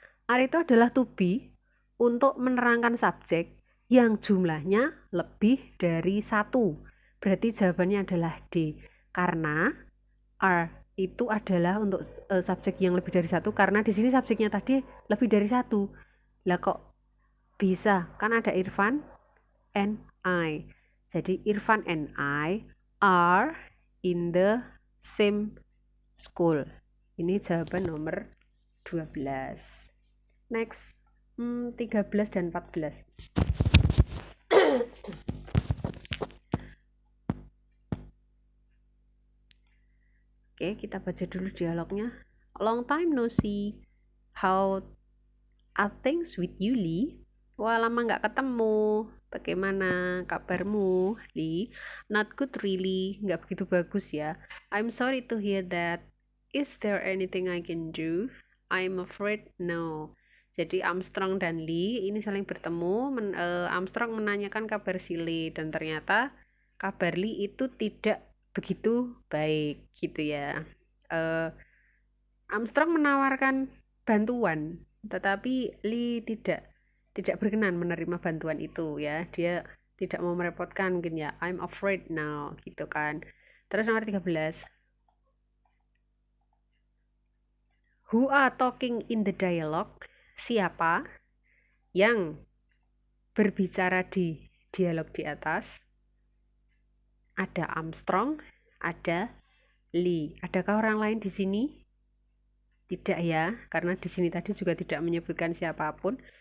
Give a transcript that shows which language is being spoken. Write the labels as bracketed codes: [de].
[id] Are itu adalah to be untuk menerangkan subjek yang jumlahnya lebih dari 1. Berarti jawabannya adalah D. Karena are itu adalah untuk subjek yang lebih dari 1 karena di sini subjeknya tadi lebih dari 1. Lah kok bisa? Kan ada Irfan and I. [en] Jadi Irfan and I are in the same school. [id] Ini jawaban nomor 12. Next, 13 dan 14. Oke, kita baca dulu dialognya. [en] Long time no see. How are things with you, Lee? [id] Wah, lama nggak ketemu. Bagaimana kabarmu, Lee? [en] Not good really. [id] Nggak begitu bagus ya. [en] I'm sorry to hear that. Is there anything I can do? I'm afraid no. [id] Jadi Armstrong dan Lee ini saling bertemu. Armstrong menanyakan kabar si Lee dan ternyata kabar Lee itu tidak begitu baik gitu ya. Armstrong menawarkan bantuan Tetapi Lee tidak berkenan menerima bantuan itu ya. Dia tidak mau merepotkan mungkin ya. [en] I'm afraid now [id] gitu kan. Terus nomor 13. [en] Who are talking in the dialogue? [id] Siapa yang berbicara di dialog di atas? Ada Armstrong, ada Lee. Adakah orang lain di sini? Tidak ya, karena di sini tadi juga tidak menyebutkan siapapun.